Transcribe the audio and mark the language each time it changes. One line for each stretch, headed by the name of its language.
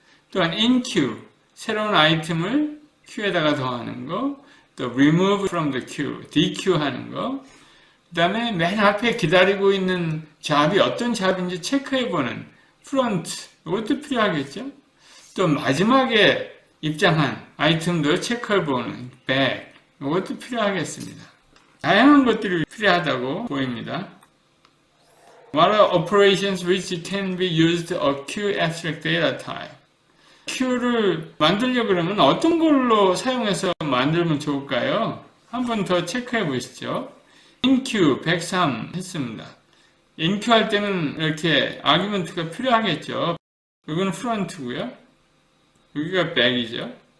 Korean: 또한 in Q, 새로운 아이템을 Q에다가 더하는 거, 또
English: remove from the queue,
Korean: DQ 하는 거, 그 다음에 맨 앞에 기다리고 있는 잡이 어떤 잡인지 체크해보는 front, 이것도 필요하겠죠. 또 마지막에 입장한 아이템도 체크해보는 back, 이것도 필요하겠습니다. 다양한 것들이 필요하다고 보입니다.
English: What are operations which can be used a Q abstract data type?
Korean: Q를 만들려고 그러면 어떤 걸로 사용해서 만들면 좋을까요? 한 번 더 체크해 보시죠. inQ 103 했습니다. inQ 할 때는 이렇게 아규먼트가 필요하겠죠. 이건 front고요. 여기가 back이죠.